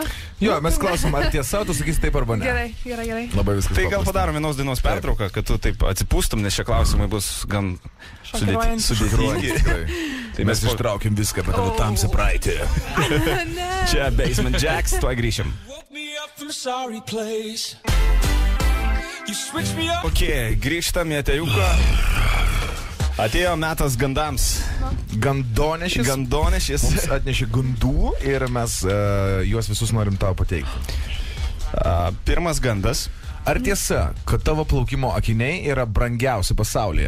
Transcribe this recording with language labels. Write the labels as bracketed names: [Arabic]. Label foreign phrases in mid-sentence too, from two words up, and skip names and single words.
[Lithuanian] Jo, mes klausim, ar tiesa, tu sakysi taip arba ne. Gerai. Labai viskas. Tai gal paprasta. padarom vienos dainos pertrauką, kad tu taip atsipūstum, nes šie klausimai bus gan Šokiruojantys. sudėtingi. Tikrai. Tai mes ištraukim viską apie tavo tamsią praeitį. Čia Basement Jacks, tuoj grįšim. [English] Woke me up from a sorry place. You switched me up. [Lithuanian] Ok, grįžtam į atėjuką. Atėjo metas gandams. Gandonešis. Gandonešis. Mums atnešė gandų ir mes juos visus norim tau pateikti. Pirmas gandas. Ar tiesa, kad tavo plaukimo akiniai yra brangiausi pasaulyje?